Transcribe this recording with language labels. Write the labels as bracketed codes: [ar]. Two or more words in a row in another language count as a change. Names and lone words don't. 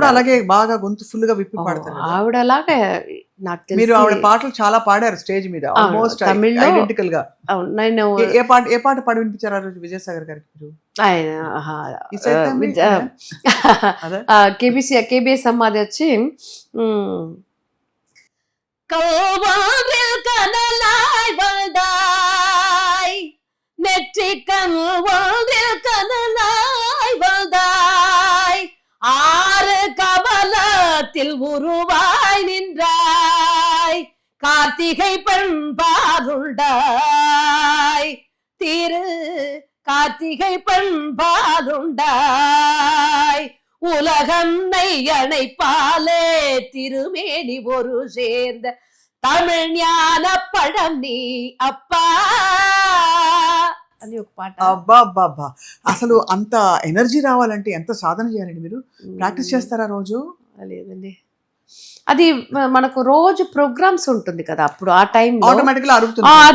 [te] అలాగే బాగా గొంతు ఫుల్ గా విప్పి పాడతారు ఆవిడ. అలాగే నాకు తెలిసి ఆవిడ పాటలు చాలా పాడారు స్టేజ్ మీద, [en] almost identical [te] గా. నేను ఏ పాట పాడి వినిపించారు ఆ రోజు విజయసాగర్ గారికి? ఆయన కేబిఎస్ అమ్మాది వచ్చి [ta] கல்வாவில் கனலாய் வந்தாய், நெற்றி கல்வாவில் கனலாய் வந்தாய், ஆறு கமலத்தில் உருவாய் நின்றாய், கார்த்திகை பண்பாருண்டாய், திரு கார்த்திகை பண்பாருண்டாய், உலகன்னை அணைப்பாலே திருமேனி ஒரு சேர்ந்த தமிழ் ஞான பழம் நீ [te] అప్పా అని ఒక పాట. అబ్బా, అసలు అంత ఎనర్జీ రావాలంటే ఎంత సాధన చేయాలండి? మీరు ప్రాక్టీస్ చేస్తారా రోజు? లేదండి, అది మనకు రోజు ప్రోగ్రామ్స్ ఉంటుంది కదా, అప్పుడు ఆ టైం